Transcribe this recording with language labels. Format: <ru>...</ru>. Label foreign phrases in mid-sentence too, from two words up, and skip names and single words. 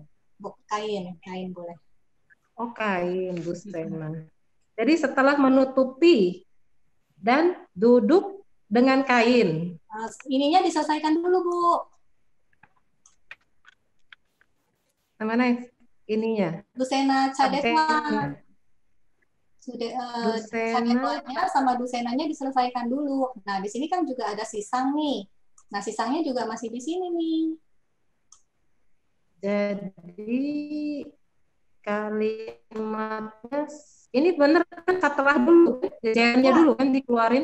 <id>Kain boleh. Oh, kain, busena. Jadi setelah menutupi dan duduk dengan kain. Ininya diselesaikan dulu, Bu. Mana ininya?</id> <pi>Dusena cadetwa.</pi> <id>Dusena. Cadetwanya sama dusenanya diselesaikan dulu. Nah, di sini kan juga ada sisang nih. Nah, sisangnya juga masih di sini nih. Jadi kalimatnya ini bener kan setelah dulu, jajannya dulu kan dikeluarin.</id>